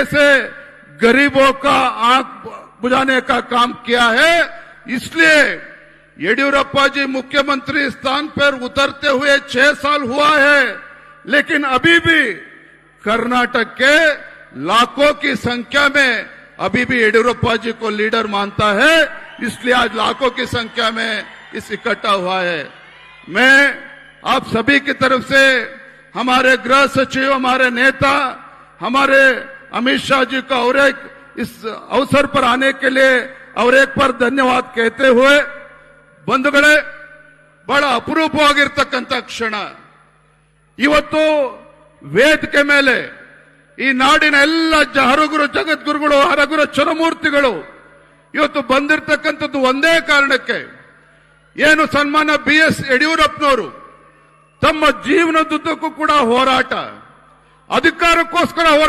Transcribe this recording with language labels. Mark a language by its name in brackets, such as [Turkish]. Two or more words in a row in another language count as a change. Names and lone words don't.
[Hindi] से गरीबों का आंख बुझाने का काम किया है, इसलिए येडियुरप्पा जी मुख्यमंत्री स्थान पर उतरते हुए 6 साल हुआ है, लेकिन अभी भी कर्नाटक के लाखों की संख्या में अभी भी येडियुरप्पा जी को लीडर मानता है, इसलिए आज लाखों की संख्या में इस इकट्ठा हुआ है। मैं आप सभी की तरफ से हमारे गृह सचिव, हमारे नेता, हमारे अमित शाह जी का और एक इस अवसर पर आने के लिए और एक बार धन्यवाद कहते हुए, [Kannada] ಬಂಧುಗಳೇ, ಬಹಳ ಅಪರೂಪವಾಗಿರ್ತಕ್ಕಂಥ ಕ್ಷಣ ಇವತ್ತು ವೇದಿಕೆ ಮೇಲೆ ಈ ನಾಡಿನ ಎಲ್ಲ ಹರಗುರು, ಜಗದ್ಗುರುಗಳು, ಹರಗುರು ಚರಮೂರ್ತಿಗಳು ಇವತ್ತು ಬಂದಿರತಕ್ಕಂಥದ್ದು ಒಂದೇ ಕಾರಣಕ್ಕೆ, ಏನು ಸನ್ಮಾನ BS ಯಡಿಯೂರಪ್ಪನವರು ತಮ್ಮ ಜೀವನದುದ್ದಕ್ಕೂ ಕೂಡ ಹೋರಾಟ, ಅಧಿಕಾರಕ್ಕೋಸ್ಕರ